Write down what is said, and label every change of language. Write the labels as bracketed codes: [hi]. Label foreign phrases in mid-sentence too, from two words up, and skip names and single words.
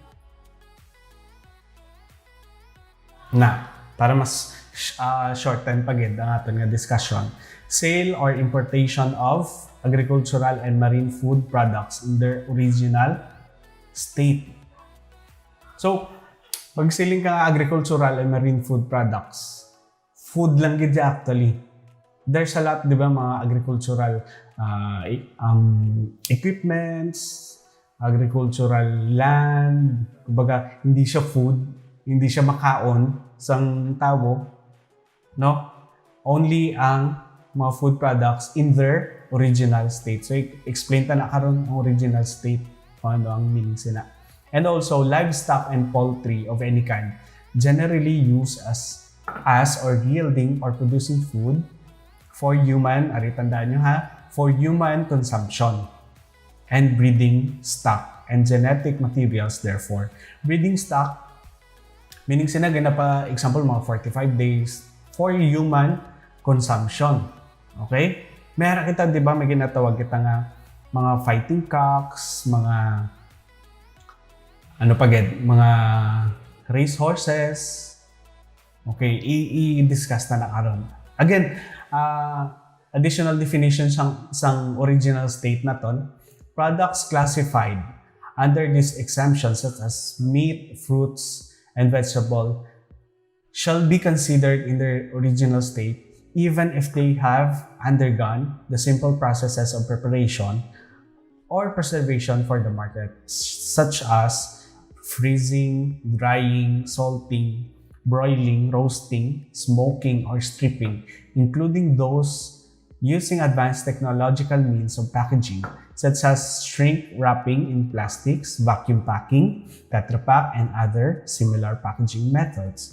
[hil] Na, para mas shorten pagid ang aton nga discussion. [en] Sale or importation of agricultural and marine food products in their original state. So, pag selling [hil] ka nga [en] agricultural and marine food products, food [hil] lang gid [en] actually. There's a lot, [hil] di ba, mga [en] agricultural equipments, agricultural land, [hil] kumbaga, hindi siya food, hindi siya makaon sang tao, no? [en] Only [hil] ang mga [en] food products in their original state. [hil] So, explain ta na karon ang [en] original state, [hil] kung ano ang meaning sina. [en] And also, livestock and poultry of any kind, generally used as or yielding or producing food for human, [tl] tandaan nyo ha, [en] for human consumption and breeding stock and genetic materials therefore. Breeding stock, meaning [hil] sinaga na pa [en] example mga 45 days for human consumption. Okay? [hil] Meron kita, di ba, may ginatawag kita nga mga [en] fighting cocks, [hil] mga mga [en] race horses. [hil] Okay, i-discuss na karon. [en] Again, additional definition sang original state na ton. Products classified under this exemption such as meat, fruits, and vegetable shall be considered in their original state even if they have undergone the simple processes of preparation or preservation for the market, such as freezing, drying, salting, broiling, roasting, smoking, or stripping, including those using advanced technological means of packaging, such as shrink wrapping in plastics, vacuum packing, Tetra Pak, and other similar packaging methods.